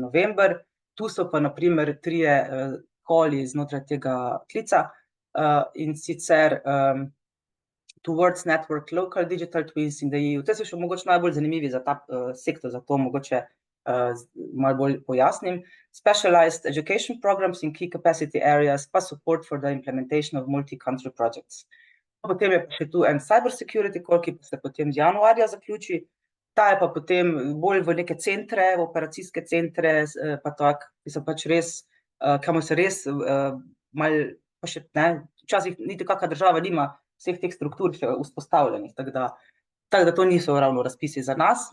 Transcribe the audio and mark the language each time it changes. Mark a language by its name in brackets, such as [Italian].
[Slovenian] november. Tu so pa na primer 3 koli znotraj tega klica, in sicer Towards Network Local Digital Twins in the EU. To so še mogoče najbolj zanimivi za ta sektor, zato mogoče malo bolj pojasnim. [English] Specialized education programs in key capacity areas, pa support for the implementation of multi-country projects. [Slovenian] Potem je pa še tu en cyber security call, ki se potem z januarja zaključi. Ta je pa potem bolj v neke centre, v operacijske centre, pa tak, ki so pač res, kamor se res malo, pa še ne, včasih niti kakšna država nima vseh teh struktur še vzpostavljenih, tako da to niso ravno razpisi za nas.